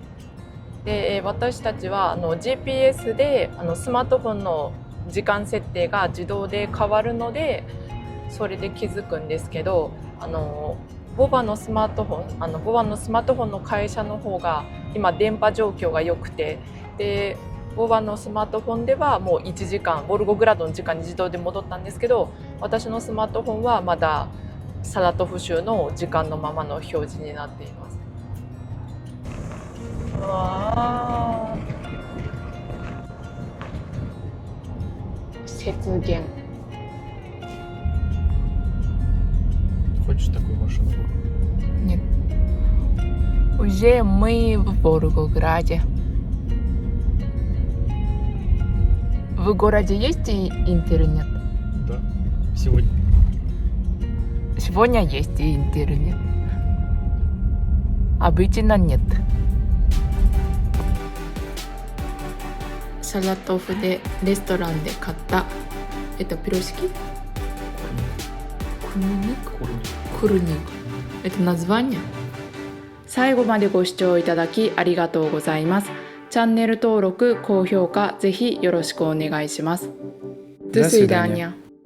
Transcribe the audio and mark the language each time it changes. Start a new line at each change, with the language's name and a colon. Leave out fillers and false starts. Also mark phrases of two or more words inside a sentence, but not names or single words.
Japanese: で、私たちはGPS でスマートフォンの時間設定が自動で変わるので、それで気づくんですけど、ボバのスマートフォンの会社の方が今電波状況が良くて、でボバのスマートフォンではもう1時間ボルゴグラドの時間に自動で戻ったんですけど、私のスマートフォンはまだサラトフ州の時間のままの表示になっています。うわー、雪原。
Russian: Хочешь такую машину? Нет. Уже мы в Волгограде. В городе есть интернет? Да. Сегодня. Сегодня есть интернет. Обычно нет.
Japanese: サラトフでレストランで買ったピロシキ?
Russian: Курник. Это название?
Japanese: 最後までご視聴いただきありがとうございます。チャンネル登録、高評価ぜひよろしくお願いします。
Russian: До свидания.